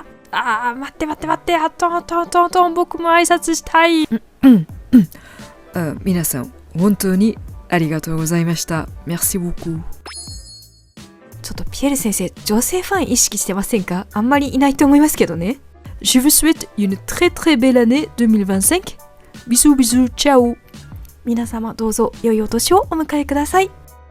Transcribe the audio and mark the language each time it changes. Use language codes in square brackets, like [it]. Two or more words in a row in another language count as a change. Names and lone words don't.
[ja] 待って、僕も挨拶したい。皆さん本当にありがとうございました。 [fr] Merci beaucoup。 [ja] ちょっとピエール先生、女性ファン意識してませんか？あんまりいないと思いますけどね。 [fr] Je vous souhaite une très très belle année 2025。 [ja] Bisous bisous, ciao。皆様どうぞ良いお年をお迎えください。